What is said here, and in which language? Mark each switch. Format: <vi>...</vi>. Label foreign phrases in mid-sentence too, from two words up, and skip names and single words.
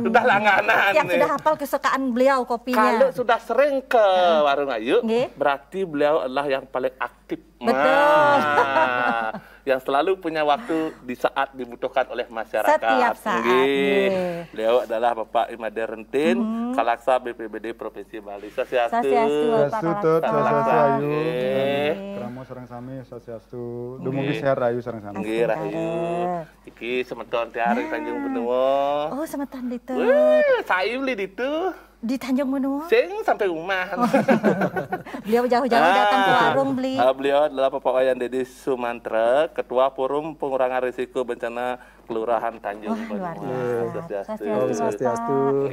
<id>Sudah langganan. Yang sudah hafal kesukaan beliau kopinya. Kalau sudah sering ke warung Ayu, berarti beliau adalah yang paling aktif Betul. Yang selalu punya waktu di saat dibutuhkan oleh masyarakat. Setiap saat. Beliau adalah Bapak Imade Rentin, Kalaksa BPBD Provinsi Bali. Swastiastu.</id> <ban>Swastiastu, swastiastu ayu. Kramo sareng sami swastiastu. Dumugi sehat rahayu sareng sami. Nggih rahayu. Iki semeton tiare Tanjung Benua. Oh, semeton ditu.</ban> <id>Saya beli ditu. Di Tanjung Benua? Sing sampai rumah. Beliau jauh-jauh datang ke warung beli. Beliau adalah Bapak Wayan Dedi Sumantra, Ketua Forum Pengurangan Risiko Bencana Kelurahan Tanjung Benua. Swastiastu.</id>